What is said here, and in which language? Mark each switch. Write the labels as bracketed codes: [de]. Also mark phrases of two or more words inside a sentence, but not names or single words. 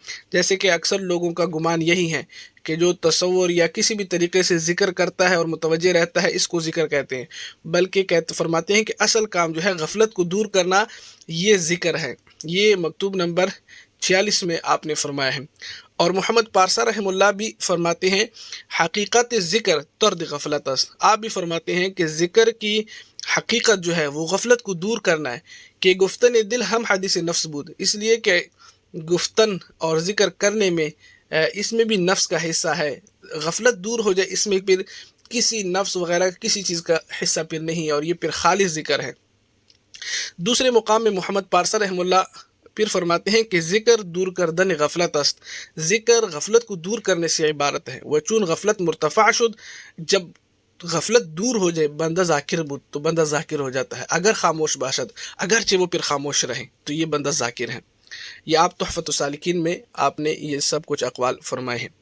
[ur] جیسے کہ اکثر لوگوں کا گمان یہی ہے کہ جو تصور یا کسی بھی طریقے سے ذکر کرتا ہے اور متوجہ رہتا ہے اس کو ذکر کہتے ہیں، بلکہ فرماتے ہیں کہ اصل کام جو ہے غفلت کو دور کرنا یہ ذکر ہے۔ یہ مکتوب نمبر 46 میں آپ نے فرمایا ہے۔ اور محمد پارسا رحمہ اللہ بھی فرماتے ہیں [fa] حقیقت ذکر طرد غفلت است۔ [ur] آپ بھی فرماتے ہیں کہ ذکر کی حقیقت جو ہے وہ غفلت کو دور کرنا ہے، کہ [fa] گفتن دل ہم حدیث نفس بود، [ur] اس لیے کہ گفتن اور ذکر کرنے میں اس میں بھی نفس کا حصہ ہے، غفلت دور ہو جائے اس میں پھر کسی نفس وغیرہ کسی چیز کا حصہ پھر نہیں ہے، اور یہ پھر خالص ذکر ہے۔ [fa] دوسرے مقام میں محمد پارسا رحمہ اللہ پھر فرماتے ہیں کہ ذکر دور کردن غفلت است، [ur] ذکر غفلت کو دور کرنے سے عبارت ہے۔ [fa] وچون غفلت مرتفع شد، [ur] جب غفلت دور ہو جائے، [fa] بندہ ذاکر بود [ur] تو بندہ ذاکر ہو جاتا ہے، [fa] اگر خاموش باشد، [ur] اگرچہ وہ پھر خاموش رہیں تو یہ بندہ ذاکر ہے۔ یہ آپ تحفۃ السالکین میں آپ نے یہ سب کچھ اقوال فرمائے ہیں۔